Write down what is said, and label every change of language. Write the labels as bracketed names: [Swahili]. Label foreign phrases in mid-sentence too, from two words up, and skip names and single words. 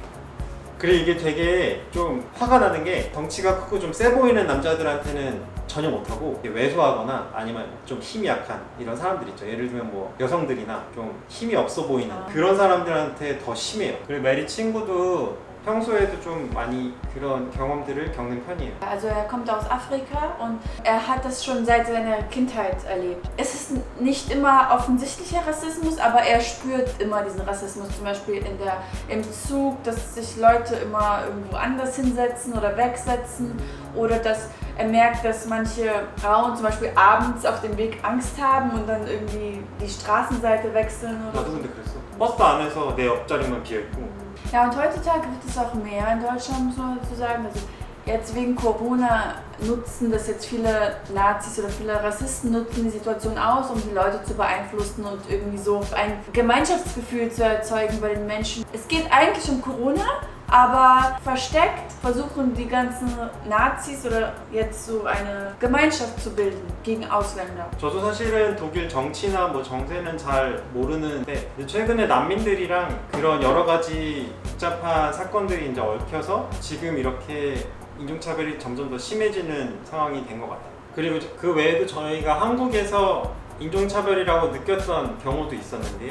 [Korean] 그리고 이게 되게 좀 화가 나는 게 덩치가 크고 좀 세 보이는 남자들한테는 전혀 못하고 왜소하거나 아니면 좀 힘이 약한 이런 사람들 있죠. 예를 들면 뭐 여성들이나 좀 힘이 없어 보이는 그런 sa람들한테 더 심해요. 그리고 메리 친구도 평소에도 좀 많이 그런 경험들을 겪는 편이에요. [German] Also er kommt aus Afrika und er hat das schon seit seiner Kindheit erlebt. Es ist nicht immer offensichtlicher Rassismus, aber er spürt immer diesen Rassismus. Zum Beispiel im Zug, dass sich Leute immer irgendwo anders hinsetzen oder wegsetzen. Oder dass er merkt, dass manche Frauen zum Beispiel abends auf dem Weg Angst haben und dann irgendwie die Straßenseite wechseln oder [Korean] 나도 [German] so. [Korean] 근데 그랬어. 버스 안에서 내 옆자리만 비어있고 [German] Ja, und heutzutage wird es auch mehr in Deutschland, muss man dazu sagen. Also jetzt wegen Corona nutzen das jetzt viele Nazis oder viele Rassisten nutzen die Situation aus, um die Leute zu beeinflussen und irgendwie so ein Gemeinschaftsgefühl zu erzeugen bei den Menschen. Es geht eigentlich um Corona, aber versteckt versuchen die ganzen Nazis oder jetzt so eine Gemeinschaft zu bilden gegen Ausländer. [Korean] 저도 사실은 독일 정치나 뭐 정세는 잘 모르는데 최근에 난민들이랑 그런 여러 가지 복잡한 사건들이 이제 얽혀서 지금 이렇게 인종차별이 점점 더 심해지는 상황이 된 것 같아요. 그리고 그 외에도 저희가 한국에서 인종차별이라고 느꼈던 경우도 있었는데요.